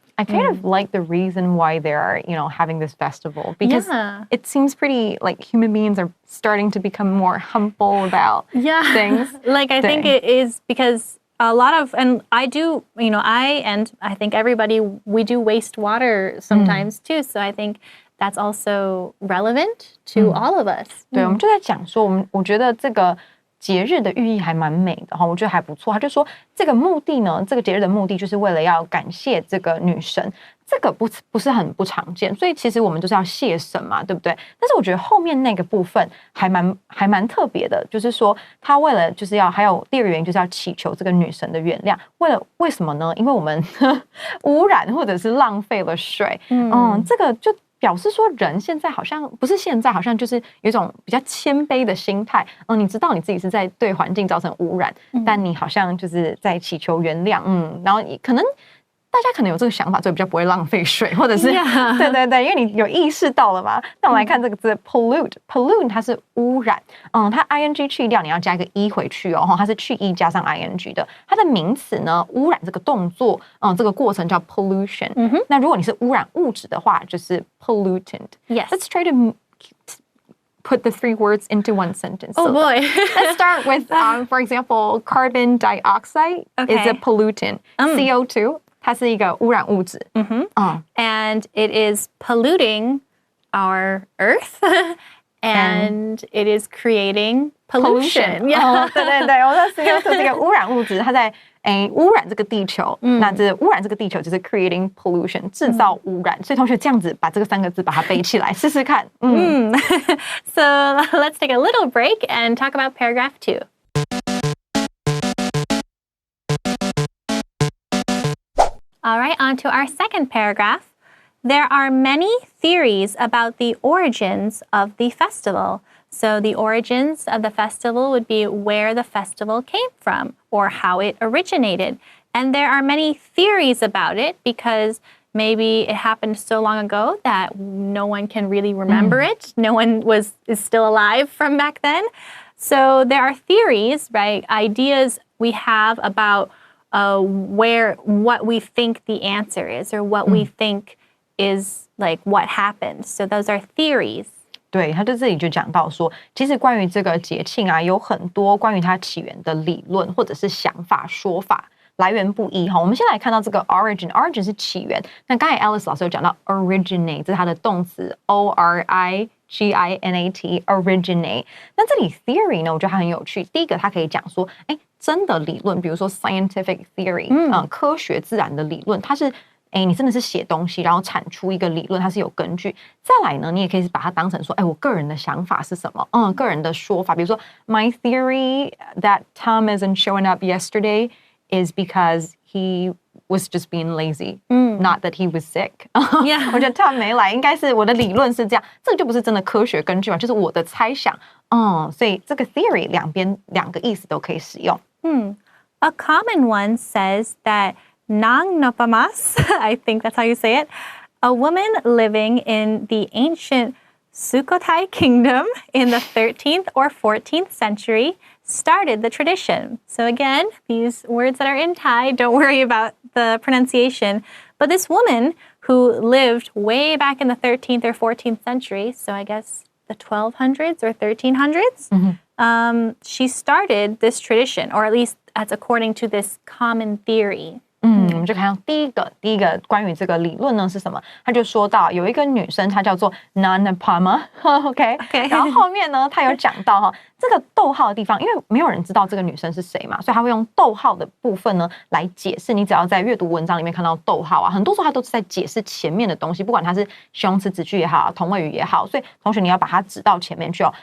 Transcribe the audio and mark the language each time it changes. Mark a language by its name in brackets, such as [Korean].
[English] I kind of like the reason why they're, having this festival because it seems pretty like human beings are starting to become more humble about things. Like I think it is because a lot of, and I do, I think everybody, we do waste water sometimes too. So I think that's also relevant to all of us. [Chinese] 对，我们就在讲说，我觉得这个节日的寓意还蛮美的哈，我觉得还不错。他就说这个目的呢，这个节日的目的就是为了要感谢这个女神，这个不是很不常见，所以其实我们就是要谢神嘛，对不对？但是我觉得后面那个部分还蛮特别的，就是说他为了就是要还有第二个原因就是要祈求这个女神的原谅。为什么呢？因为我们污染或者是浪费了水，这个就。表示说人现在好像不是现在好像就是有一种比较谦卑的心态，你知道你自己是在对环境造成污染，但你好像就是在祈求原谅，然后可能大家可能有这个想法，所以比较不会浪费水，或者是对，因为你有意识到了嘛。那我们来看这个字 pollute 它是污染，它 ing 去掉，你要加一个 e 回去哦，它是去 e 加上 ing 的。它的名词呢，污染这个动作，这个过程叫 pollution。那如果你是污染物质的话，就是 pollutant。 [English] Yes. Let's try to put the three words into one sentence. Oh boy. Let's start with, for example, carbon dioxide is a pollutant. [Chinese] CO2. 它是一个污染物质。 [English] And it is polluting our earth and it is creating pollution. [Chinese] 对，我说 CO2 这个污染物质，它在污染这个地球。那这污染这个地球就是 [English] creating pollution， [Chinese] 制造污染。所以同学这样子把这个3个字把它背起来，试试看。 [English] So let's take a little break and talk about paragraph 2. All right, on to our second paragraph. There are many theories about the origins of the festival. So the origins of the festival would be where the festival came from or how it originated. And there are many theories about it because maybe it happened so long ago that no one can really remember it. No one is still alive from back then. So there are theories, right? Ideas we have about what we think the answer is or what we think is like what happened. So those are theories. [Chinese] 对，他在这里就讲到说，其实关于这个节庆啊，有很多关于它起源的理论或者是想法、说法，来源不一哈。我们先来看到这个 origin 是起源。那刚才 Alice 老师有讲到 originate， 这是它的动词 originate originate。那这里 theory 呢，我觉得它很有趣。第一个，它可以讲说，真的理论，比如说 scientific theory，科学自然的理论，它是。你真的是写东西，然后产出一个理论，它是有根据。再来呢，你也可以把它当成说，我个人的想法是什么？个人的说法，比如说 [English] My theory that Tom isn't showing up yesterday is because he was just being lazy, not that he was sick. [Chinese] 我觉得 Tom 没来，应该是我的理论是这样，这个就不是真的科学根据嘛，就是我的猜想。所以这个 theory 两个意思都可以使用。 [English] A common one says that Nang Napamas, I think that's how you say it, a woman living in the ancient Sukhothai kingdom in the 13th or 14th century started the tradition. So again, these words that are in Thai, don't worry about the pronunciation. But this woman who lived way back in the 13th or 14th century, so I guess the 1200s or 1300s, she started this tradition, or at least that's according to this common theory. [Chinese] 我们就看到第一个关于这个理论呢是什么？他就说到有一个女生，她叫做 Nanapama， OK， 然后后面呢，他有讲到这个逗号的地方，因为没有人知道这个女生是谁嘛，所以他会用逗号的部分呢来解释。你只要在阅读文章里面看到逗号啊，很多时候他都是在解释前面的东西，不管它是形容词、子句也好，同位语也好，所以同学你要把它指到前面去哦。